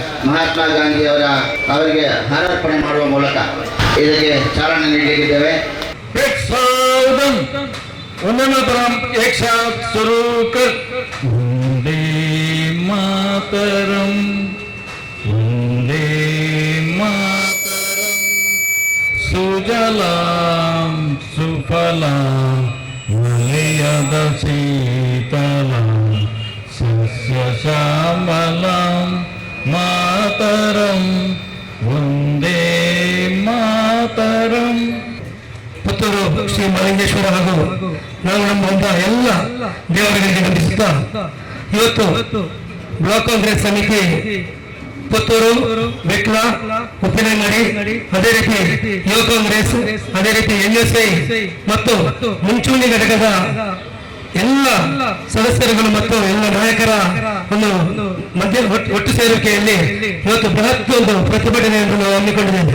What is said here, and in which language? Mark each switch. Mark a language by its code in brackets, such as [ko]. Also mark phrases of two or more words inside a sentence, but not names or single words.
[kn] ಮಹಾತ್ಮ ಗಾಂಧಿ ಅವರಿಗೆ ಹಾರಾರ್ಪಣೆ ಮಾಡುವ ಮೂಲಕ ಇದಕ್ಕೆ ಚಾಲನೆ ನೀಡಲಿದ್ದೇವೆ. [hi] एक साथ शुरू कर [sa] वंदे मातरम वंदे मातरम सुजलाम सुफलाम मलयज शीतलाम सस्य श्यामलाम मातरम वंदे मातरम. [kn] ಪುತ್ತೂರು ಶ್ರೀ ಮಲಿಂಗೇಶ್ವರ ಹಾಗೂ ನಾವು ನಮ್ಮ ಎಲ್ಲ ದೇವರುಗಳಿಗೆ ವಂದಿಸುತ್ತಾ ಇವತ್ತು ಬ್ಲಾಕ್ ಕಾಂಗ್ರೆಸ್ ಸಮಿತಿ ಪುತ್ತೂರು, ಬೆಟ್ಲ, ಉಪ್ಪಿನಂಗಡಿ, ಅದೇ ರೀತಿ ಯುವ ಕಾಂಗ್ರೆಸ್, ಅದೇ ರೀತಿ NSI ಮತ್ತು ಮುಂಚೂಣಿ ಘಟಕದ ಎಲ್ಲ ಸದಸ್ಯರುಗಳು ಮತ್ತು ಎಲ್ಲ ನಾಯಕರ ಒಂದು ಒಟ್ಟು ಸೇರಿಕೆಯಲ್ಲಿ ಇವತ್ತು ಬೃಹತ್ ಒಂದು ಪ್ರತಿಭಟನೆಯನ್ನು ನಾವು ಹಮ್ಮಿಕೊಂಡಿದ್ದೇವೆ.